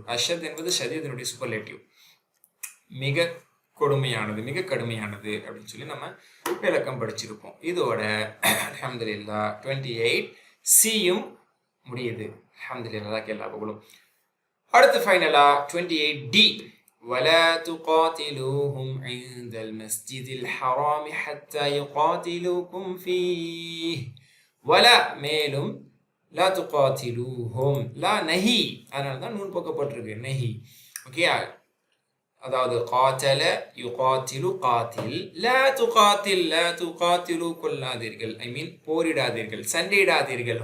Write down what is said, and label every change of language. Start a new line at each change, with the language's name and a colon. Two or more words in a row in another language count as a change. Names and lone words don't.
Tamil: அஷத் என்பது ஷதீதினுடைய சூப்பர்லேட்டிவ், மிக கொடுமையானது, மிக கடுமையானது அப்படின்னு சொல்லி நம்ம விளக்கம் படிச்சிருப்போம். இதோட அல்ஹம்துலில்லாஹ் 28 சியும் முடியுது. அல்ஹம்துலில்லாஹ் எல்லா புகழும். அடுத்து ஃபைனலா 28 டி.
Arabic: ولا تقاتلوهم عند المسجد الحرام حتى يقاتلوكم فيه.
Tamil: ولا மேலும்
Arabic: لا تقاتلوهم, لا نهي,
Tamil: அதனால தான் நூன் போக்கப்பட்டிருக்கு, நஹி. ஓகே. அதாவது
Arabic: قاتل يقاتل قاتل، لا تقاتل، لا تقاتلوا
Tamil: கொல்லாதீர்கள்,
English: I mean
Tamil: போரிடாதீர்கள், சண்டையிடாதீர்கள்.